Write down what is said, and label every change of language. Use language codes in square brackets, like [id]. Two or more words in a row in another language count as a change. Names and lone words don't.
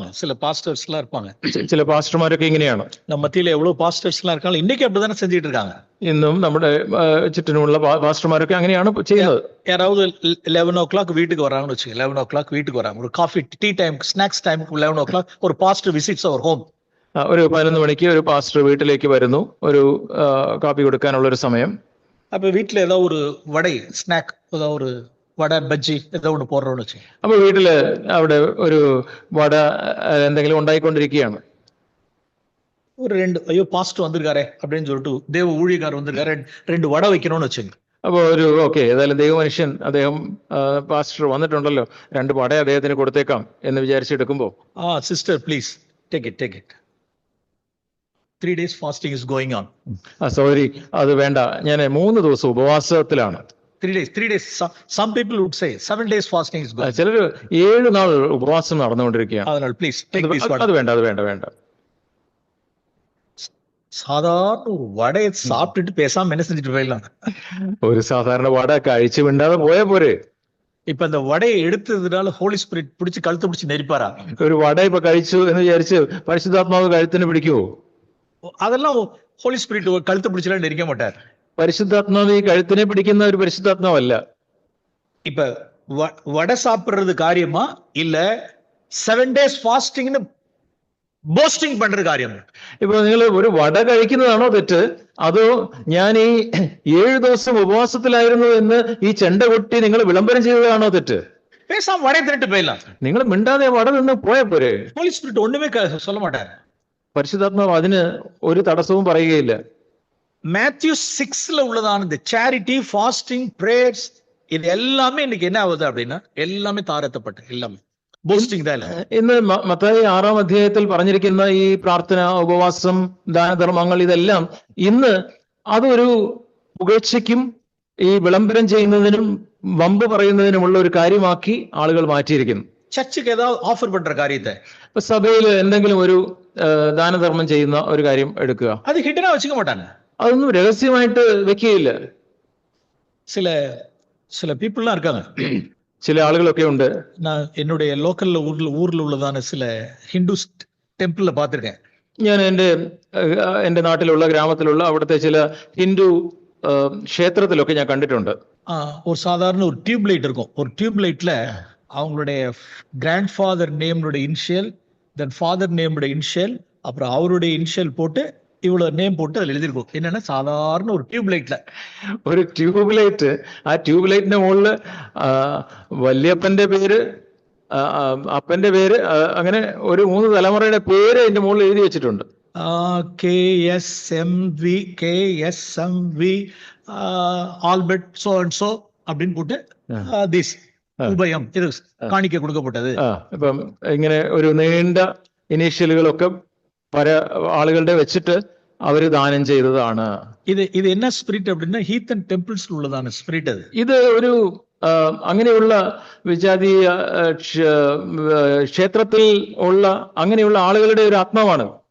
[ml] ചില പാസ്റ്റർമാരൊക്കെ ഇങ്ങനെയാണ്. [ta] நம்ம மத்தியில எவ்வளவு பாஸ்டர்ஸ்லாம் இருக்காங்க, இன்னைக்கு அப்படிதானே செஞ்சுட்டு இருக்காங்க. [ml] ഇന്നും നമ്മുടെ ചുറ്റിനുമുള്ള പാസ്റ്റർമാരൊക്കെ അങ്ങനെയാണ് ചെയ്യുന്നത്. [ta] யாராவது 11 o'clock வீட்டுக்கு வராங்கன்னு வச்சுக்கோங்க, 11 o'clock வீட்டுக்கு வராங்க, ஒரு [en] coffee tea time snacks time [ta] 11 o'clock ஒரு [en] pastor visits our home. [ml] ഒരു 11 മണിക്ക് ഒരു പാസ്റ്റർ വീട്ടിലേക്ക് വരുന്നു, ഒരു കാപ്പി കൊടുക്കാനുള്ള ഒരു സമയം. [ta] அப்ப வீட்டுல ஏதாவது ஒரு வடை ஸ்நாக், ஏதாவது ஒரு [ml] വട ബജ്ജി ഏതോ ഒന്ന് പോടുറോന്ന് വെച്ചു. അപ്പൊ വീട്ടില് അവിടെ ഒരു വട എന്തെങ്കിലും ഉണ്ടായിക്കൊണ്ടിരിക്കുകയാണ്. ഒരു 2 അയ്യോ പാസ്റ്റർ വന്നിരിക്കാരെ [ta] அப்படின்னு சொல்லிட்டு [ml] ദേവ ഊഴിയക്കാർ വന്നിരിക്കാരെ 2 വട വെക്കണമെന്ന് വെച്ചു. അപ്പൊ ഓക്കെ ഏതായാലും ദൈവമനുഷ്യൻ അദ്ദേഹം പാസ്റ്റർ വന്നിട്ടുണ്ടല്ലോ, 2 വട അദ്ദേഹത്തിന് കൊടുത്തേക്കാം എന്ന് വിചാരിച്ചെടുക്കുമ്പോ, [en] sister please take it 3 days fasting is going on. [ml] സോറി അത് വേണ്ട, ഞാൻ 3 ദിവസം ഉപവാസത്തിലാണ്. [en] 3 days. Some people would say 7 days fasting is good. [ml] ചിലര് 7 നാൾ ഉപവാസം നടന്നുകൊണ്ടിരിക്കുകയാണ്. [en] அதனால please take this one. [ml] അത് വേണ്ട. [ta] சாதாரண ஒரு வடையை சாப்பிட்டுட்டு பேசாம என்ன செஞ்சுட்டு போயிடலாம். [ml] ഒരു സാധാരണ വട കഴിച്ചു വിണ്ടാതെ പോയാ പോരെ. [ta] இப்ப இந்த வடையை எடுத்ததுனால [en] Holy Spirit [ta] பிடிச்சு கழுத்து பிடிச்சு நெரிப்பாரா? [ml] ഒരു വട ഇപ്പൊ കഴിച്ചു എന്ന് വിചാരിച്ച് പരിശുദ്ധാത്മാവ് കഴുത്തിന് പിടിക്കുവോ? [ta] அதெல்லாம் [en] Holy Spirit [ta] கழுத்து பிடிச்சலாம் நெரிக்க மாட்டார். [ml] പരിശുദ്ധാത്മാവ് ഈ കഴുത്തിനെ പിടിക്കുന്ന ഒരു പരിശുദ്ധാത്മാവല്ല. [ta] இப்ப வடை சாப்பிடுறது காரியமா இல்ல 7 days ஃபாஸ்டிங்னு போஸ்டிங் பண்ற காரியம்? [ml] ഇപ്പൊ നിങ്ങൾ ഒരു വട കഴിക്കുന്നതാണോ തെറ്റ്, അതോ ഞാൻ ഈ 7 ദിവസം ഉപവാസത്തിലായിരുന്നു എന്ന് ഈ ചെണ്ട കൊട്ടി നിങ്ങൾ വിളംബരം ചെയ്തതാണോ തെറ്റ്? [ta] பேசாம வடை தின்னுட்டு போயிடலாம். [ml] നിങ്ങൾ മിണ്ടാതെ വട നിന്ന് പോയ പോരെ. [en] Holy Spirit [ta] ஒண்ணுமே சொல்ல மாட்டார். [ml] പരിശുദ്ധാത്മാവ് അതിന് ഒരു തടസ്സവും പറയുകയില്ല. [ta] மேத்யூ 6ல உள்ளதான இந்த சேரிட்டி, ஃபாஸ்டிங், பிரேயர்ஸ், இது எல்லாமே இன்னைக்கு என்ன ஆகுது அப்படின்னா எல்லாமே தாரத்தப்பட்டு எல்லாமே போஸ்டிங் தான். [ml] ഇന്ന് മത്തായി 6-ാം അധ്യായത്തിൽ പറഞ്ഞിരിക്കുന്ന ഈ പ്രാർത്ഥന, ഉപവാസം, ദാനധർമ്മങ്ങൾ, ഇതെല്ലാം ഇന്ന് അതൊരു പുകഴ്ചയ്ക്കും ഈ വിളംബരം ചെയ്യുന്നതിനും വമ്പ് പറയുന്നതിനുമുള്ള ഒരു കാര്യമാക്കി ആളുകൾ മാറ്റിയിരിക്കുന്നു. [ta] சர்ச்சுக்கு ஏதாவது ஆஃபர் பண்ற காரியத்தை, [ml] ഇപ്പൊ സഭയിൽ എന്തെങ്കിലും ഒരു ദാനധർമ്മം ചെയ്യുന്ന ഒരു കാര്യം എടുക്കുക, [ta] அது ஹிடனா வச்சுக்க மாட்டாங்க. [ml] അതൊന്നും രഹസ്യമായിട്ട് വെക്കുകയില്ല. [ta] சில சில பீப்புள்லாம் இருக்காங்க. [ml] ചില ആളുകളൊക്കെ ഉണ്ട്. [ta] நான் என்னுடைய லோக்கல்ல ஊர்ல உள்ளதான சில ஹிந்து டெம்பிள்ல பார்த்திருக்கேன். [ml] ഞാൻ എൻ്റെ നാട്ടിലുള്ള ഗ്രാമത്തിലുള്ള അവിടുത്തെ ചില ഹിന്ദു ക്ഷേത്രത്തിലൊക്കെ ഞാൻ കണ്ടിട്ടുണ്ട്. [ta] ஒரு சாதாரண ஒரு [en] tube light [ta] இருக்கும். ஒரு [en] tube light [ta] அவங்களுடைய [en] grand father name [ta] இனிஷியல், [en] then father name [ta] இனிஷியல், அப்புறம் அவருடைய இனிஷியல் போட்டு இவ்வளவு நேம் போட்டு அதில் எழுதியிருக்கும். என்னன்னா சாதாரண ஒரு [en] tube light [ml] ഒരു [en] tube light, [ml] ആ [en] tube light [ml] മുകളില് വല്യപ്പന്റെ പേര്, അപ്പന്റെ പേര്, അങ്ങനെ ഒരു 3 തലമുറയുടെ പേര് അതിന്റെ മുകളിൽ എഴുതി വെച്ചിട്ടുണ്ട്. KSMV ஆல்பர்ட் [en] so and so [ta] அப்படின்னு போட்டு [ml] திஸ் ഉഭയം ഇത് കാണിക്ക കൊടുക്കപ്പെട്ടത്. ഇപ്പം ഇങ്ങനെ ഒരു നീണ്ട ഇനീഷ്യലുകളൊക്കെ പല ആളുകളുടെ വെച്ചിട്ട് അവര് ദാനം ചെയ്തതാണ്. ഇത് എന്നാ സ്പിരിറ്റ് அப்படின்னா [en] heathen temples [ml] ഉള്ളതാണ് സ്പിരിറ്റ്. ഇത് ഒരു അങ്ങനെയുള്ള വിജാതീയ ക്ഷേത്രത്തിൽ ഉള്ള അങ്ങനെയുള്ള ആളുകളുടെ ഒരു ആത്മാവാണ്.